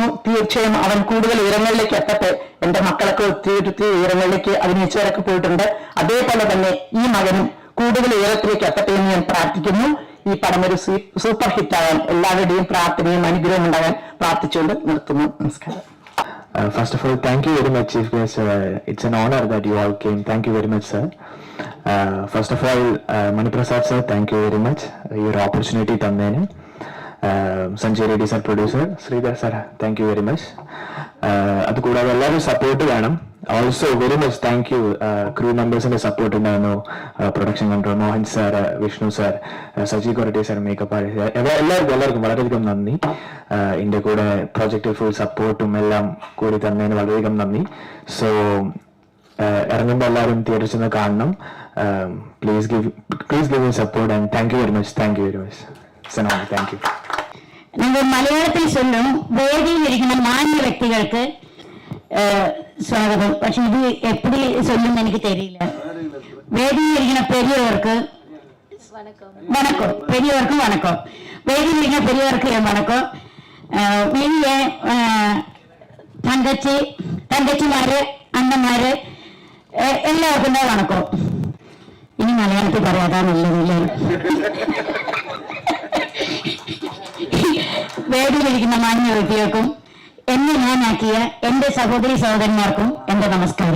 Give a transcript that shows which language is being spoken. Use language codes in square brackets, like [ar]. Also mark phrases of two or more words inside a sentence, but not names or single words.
[ml] തീർച്ചയായും അവൻ കൂടുതൽ ഉയരങ്ങളിലേക്ക് എത്തട്ടെ. എന്റെ മക്കളൊക്കെ ഒത്തിരി ഉയരങ്ങളിലേക്ക് അഭിനയിച്ചവരൊക്കെ പോയിട്ടുണ്ട്. അതേപോലെ തന്നെ ഈ മകനും കൂടുതൽ ഉയരത്തിലേക്ക് എത്തട്ടെ എന്ന് ഞാൻ പ്രാർത്ഥിക്കുന്നു. ഈ പടം ഒരു സൂപ്പർ ഹിറ്റാകാൻ എല്ലാവരുടെയും പ്രാർത്ഥനയും അനുഗ്രഹവും ഉണ്ടാകാൻ പ്രാർത്ഥിച്ചുകൊണ്ട് നിർത്തുന്നു. നമസ്കാരം. [en] First of all, thank you very much, Chief Guest. It's an honor that you all came. Thank you very much, sir. First of all, Maniprasad sir, thank you very much. Your opportunity tandene. Sanjay Reddy sir, producer. Sridhar sir, thank you very much. [ml] അത് കൂടാതെ എല്ലാവരും സപ്പോർട്ട് വേണം. [en] also very much thank you [ml] ക്രൂ മെമ്പേഴ്സിന്റെ സപ്പോർട്ട് ഉണ്ടായിരുന്നു. [en] production control [ml] മോഹൻ സാർ, വിഷ്ണു സാർ, സജി കൊരട്ടി സാർ, [en] makeup artist, [ml] എല്ലാവർക്കും വളരെയധികം നന്ദി. എൻ്റെ കൂടെ പ്രോജക്റ്റിൽ ഫുൾ സപ്പോർട്ടും എല്ലാം കൂടി തന്നതിന് വളരെയധികം നന്ദി. സോ ഇറങ്ങുമ്പോൾ എല്ലാവരും തിയേറ്ററിൽ ചെന്ന് കാണണം. [en] please give me support and thank you very much. thank you very much. thank you. [ml] നമ്മൾ മലയാളത്തിൽ ചൊല്ലും, വേദിയിലിരിക്കുന്ന മാന്യ വ്യക്തികൾക്ക് സ്വാഗതം. പക്ഷെ ഇത് എപ്പടി ചൊല്ലുമെന്ന് എനിക്ക് தெரியல. [ta] വേദിയിലിരിക്കുന്ന பெரியவருக்கு வணக்கம், பெரியவருக்கும் வணக்கம். வேதியிலிருக்கிற பெரியவருக்கு என் வணக்கம். [ml] வெளிய തങ്കച്ചിമാര്, അണ്ണന്മാര് എല്ലാവർക്കും തന്നെ വണക്കം. ഇനി മലയാളത്തിൽ പറയാതാ നല്ലതില്ലേ. വേദിയിലിരിക്കുന്ന മാന്യ വ്യക്തികൾക്കും എന്നെ ഞാനാക്കിയ എന്റെ സഹോദരി സഹോദരന്മാർക്കും എന്റെ നമസ്കാരം.